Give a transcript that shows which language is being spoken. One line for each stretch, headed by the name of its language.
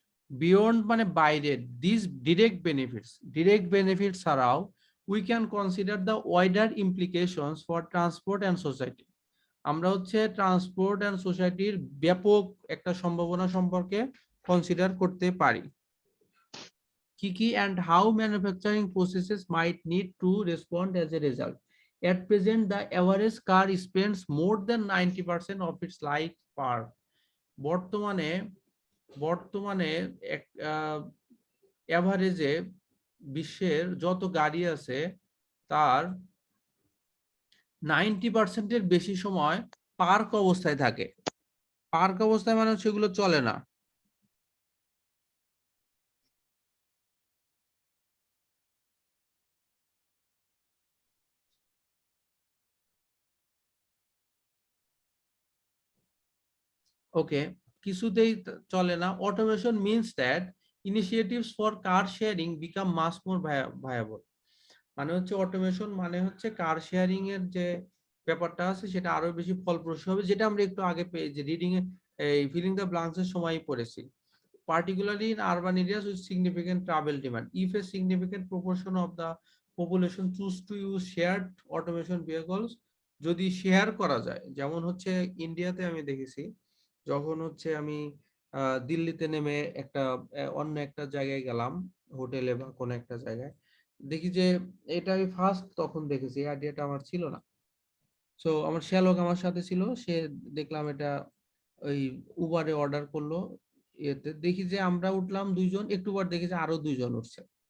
English: beyond
Bangla: মানে বাইরে,
English: this direct benefits
Bangla: ছাড়াও
English: We can consider the wider implications for transport and society.
Bangla: আমরা হচ্ছে ট্রান্সপোর্ট অ্যান্ড সোসাইটির ব্যাপক একটা সম্ভাবনা সম্পর্কে কনসিডার করতে পারি।
English: কি and how manufacturing processes might need to respond as a result. At present, the average car spends more than 90% of its life per.
Bangla: বর্তমানে বর্তমানে এক এভারেজে বিশ্বের যত গাড়ি আছে তার 90%-এর বেশি সময় পার্ক অবস্থায় থাকে। পার্ক অবস্থায় মানে সেগুলো চলে না।
English: okay,
Bangla: কিছুতেই চলে না।
English: Automation means that initiatives for car sharing become much more viable.
Bangla: মানে হচ্ছে অটোমেশন মানে হচ্ছে কার শেয়ারিং এর যে ব্যাপারটা আছে সেটা আরো বেশি ফলপ্রসূ হবে, যেটা আমরা একটু আগে পেয়েছি রিডিং এ, এই ফিলিং দ্য ব্লাঙ্কস এর সময় পড়েছি।
English: Particularly in urban areas with significant travel demand, if a significant proportion of the population choose to use shared automation vehicles,
Bangla: যদি শেয়ার করা যায়, যেমন হচ্ছে ইন্ডিয়াতে আমি দেখেছি, যখন হচ্ছে আমি দিল্লিতে নেমে একটা অন্য একটা জায়গায় গেলাম, হোটেলে বা কোনো একটা জায়গায়, দেখি যে এটা আমি ফার্স্ট তখন দেখেছি, এই আইডিয়াটা আমার ছিল না। সো আমার শ্যালক আমার সাথে ছিল, সে দেখলাম এটা ওই উবারে অর্ডার করলো, এতে দেখি যে আমরা উঠলাম দুইজন, একটু পর দেখি যে আরো দুইজন উঠছে।